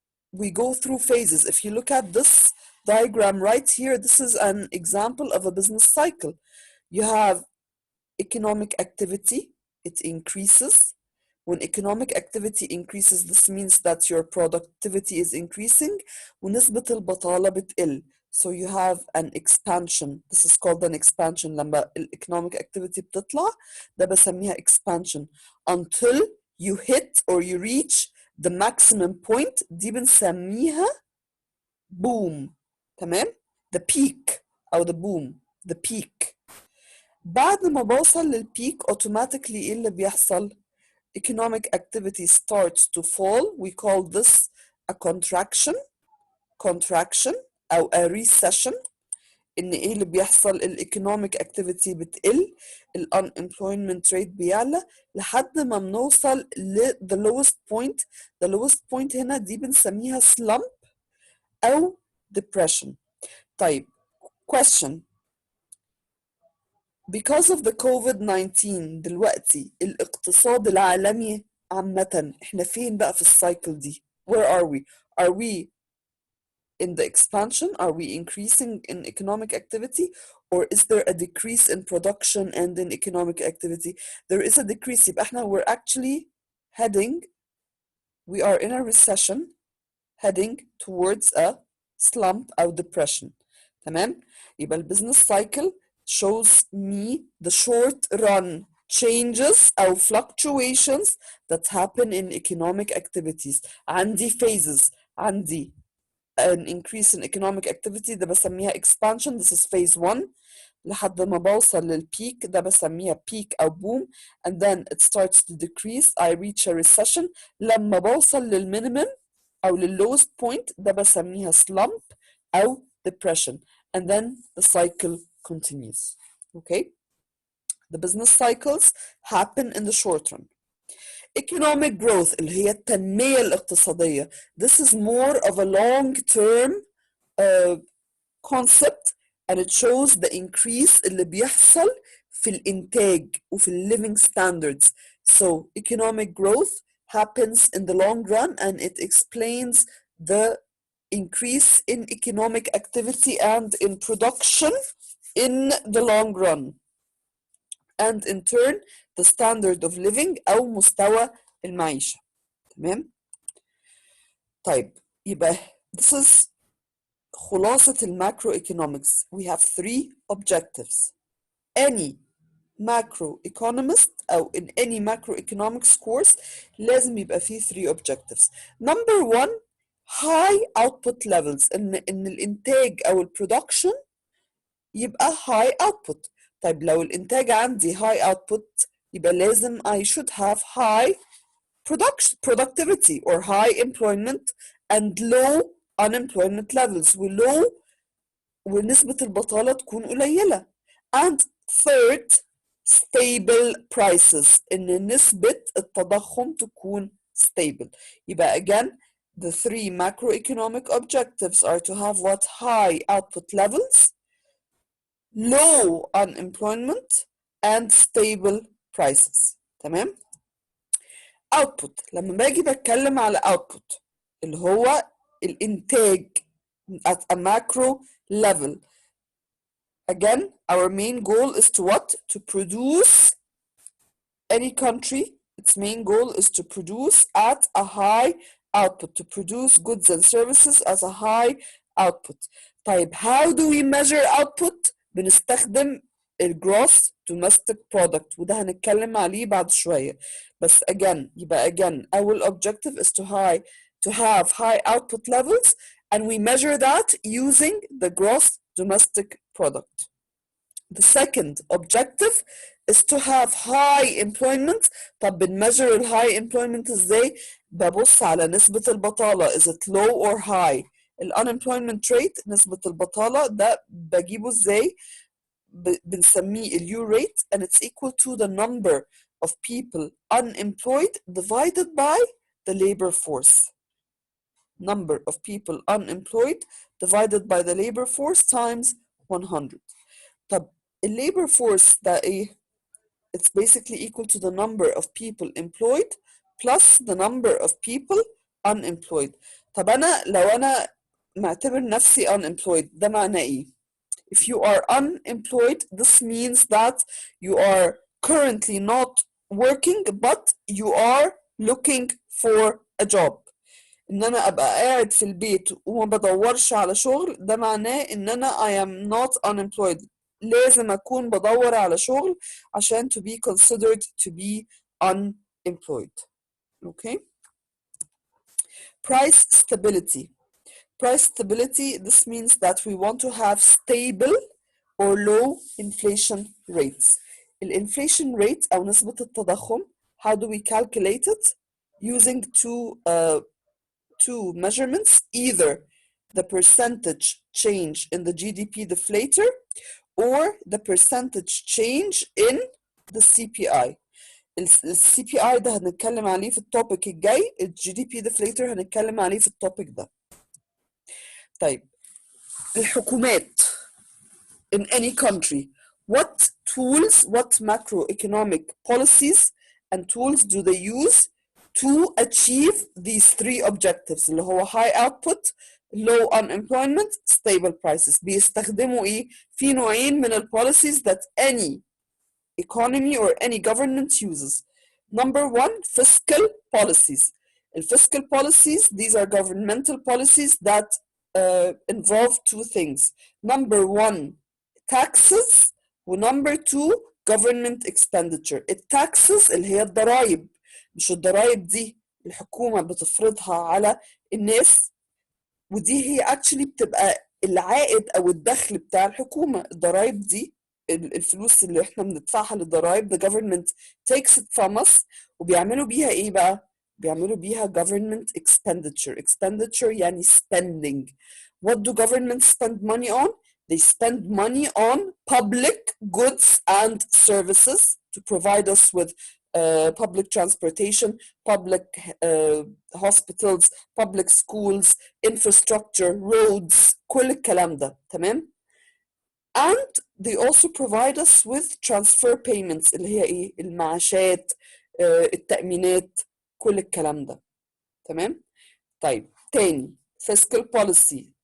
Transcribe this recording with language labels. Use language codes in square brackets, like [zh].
[en] We go through phases. If you look at this diagram right here, this is an example of a business cycle. You have economic activity, it increases. When economic activity increases, this means that your productivity is increasing. [ar] ونسبة البطالة بتقل. [en] So you have an expansion. This is called an expansion. [ar] لما economic activity بتطلع ده بسميها expansion. [en] Until you hit or you reach the maximum point [ar] دي بنسميها [en] boom. [ar] تمام؟ [en] The peak [ar] أو [en] the boom. The peak. [ar] بعد ما بوصل للبيك automatically ايه اللي بيحصل؟ [en] Economic activity starts to fall. We call this a contraction [ar] أو [en] a recession. [ar] إن إيه اللي بيحصل؟ [en] economic activity [ar] بتقل، [en] unemployment rate [ar] بيعلى لحد ما بنوصل [en] the lowest point. The lowest point [ar] هنا دي بنسميها [en] slump أو depression. [ar] طيب [en] question. [ar] Because of the COVID-19 دلوقتي الاقتصاد العالمي عامة احنا فين بقى في السايكل دي؟ [en] Where are we? Are we in the expansion? Are we increasing in economic activity? Or is there a decrease in production and in economic activity? There is a decrease. [ar] يبقى احنا [en] we're actually heading, we are in a recession heading towards a slump or depression. [ar] تمام؟ يبقى البزنس [en] cycle shows me the short run changes or fluctuations that happen in economic activities. [ar] عندي [en] phases. عندي an increase in economic activity [ar] ده بسميها [en] expansion. This is phase 1. [ar] لحد ما بوصل للبيك ده بسميها [en] peak أو boom, and then it starts to decrease. I reach a recession. [ar] لما بوصل للminimum أو lowest point ده بسميها [en] slump أو depression, and then the cycle continues. Okay? The business cycles happen in the short run. Economic growth [ar] اللي هي التنمية الاقتصادية. [en] This is more of a long-term concept, and it shows the increase [ar] اللي بيحصل في الإنتاج وفي [en] living standards. So economic growth happens in the long run, and it explains the increase in economic activity and in production in the long run, and in turn the standard of living [ar] أو مستوى المعيشة. تمام؟ طيب يبقى [en] this is [ar] خلاصة الماكروeconomics. [en] We have 3 objectives. Any macroeconomist [ar] أو [en] in any macroeconomics course [ar] لازم يبقى فيه [en] 3 objectives. Number 1, high output levels. [ar] إن الإنتاج أو البرودكشن يبقى [en] high output. [ar] طيب لو الإنتاج عندي [en] high output [ar] يبقى لازم [en] I should have high productivity or high employment and low unemployment levels [ar] ونسبة البطالة تكون قليلة. [en] And third, stable prices [ar] إن نسبة التضخم تكون [en] stable. [ar] يبقى [en] again the three macroeconomic objectives are to have what? High output levels, low unemployment and stable prices. [ar] تمام؟ output لما باجي بتكلم على output اللي هو الإنتاج [en] at a macro level. Again, our main goal is to what? To produce any country. Its main goal is to produce at a high output, to produce goods and services as a high output. [ar] طيب, [en] how do we measure output? [ar] بنستخدم [en] gross domestic product [ar] وده هنتكلم عليه بعد شوية. بس [en] again, our objective is to have high output levels and we measure that using the gross domestic product. The second objective is to have high employment. [ar] طب بنmeasure ال [en] high employment [ar] ازاي؟ ببص على نسبة البطالة. [en] Is it low or high؟ [ar] ال unemployment rate نسبة البطالة ده بجيبه ازاي؟ بنسميه [en] ال U rate and it's equal to the number of people unemployed divided by the labor force. Number of people unemployed divided by the labor force times 100. [ar] طب labor force ده ايه؟ [en] It's basically equal to the number of people employed plus the number of people unemployed. [ar] طب لو أنا معتبر نفسي [en] unemployed [ar] ده معناه ايه؟ [en] If you are unemployed, this means that you are currently not working but you are looking for a job. [ar] ان انا ابقى قاعد في البيت وما بدورش على شغل ده معناه ان انا [en] I am not unemployed. [ar] لازم اكون بدور على شغل عشان [en] to be considered to be unemployed. Okay. Price stability. Price stability, this means that we want to have stable or low inflation rates. Inflation rate [ar] أو نسبة التضخم, [en] how do we calculate it? Using two measurements, either the percentage change in the GDP deflator or the percentage change in the CPI. [ar] CPI ده هنتكلم عليه في التوبيك الجاي. [en] GDP deflator [ar] هنتكلم عليه في التوبيك ده. طيب, الحكومات [en] in any country, what tools, what macroeconomic policies and tools do they use to achieve these three objectives [ar] اللي هو [en] high output, low unemployment, stable prices. [ar] بيستخدموا ايه؟ في نوعين من policies [en] that any economy or any government uses. Number one, fiscal policies. Fiscal policies, these are governmental policies that involve two things. Number one, taxes, [ar] ونمبر [en] two, government expenditure. [ar] التاكسز اللي هي الضرائب, مش الضرائب دي الحكومة بتفرضها على الناس, ودي هي [en] actually [ar] بتبقى العائد أو الدخل بتاع الحكومة. الضرائب دي الفلوس اللي احنا بندفعها للضرائب, [en] the government takes it from us, [ar] وبيعملوا بيها ايه بقى؟ بيعملوا بيها government expenditure. [en] Expenditure يعني spending. What do governments spend money on? They spend money on public goods and services to provide us with public transportation, public hospitals, public schools, infrastructure, roads, [ar] كل الكلام ده. تمام؟ [en] And they also provide us with transfer payments [ar] اللي هي ايه؟ المعاشات, التأمينات, كل الكلام ده. تمام؟ طيب, تاني, [en] fiscal policy.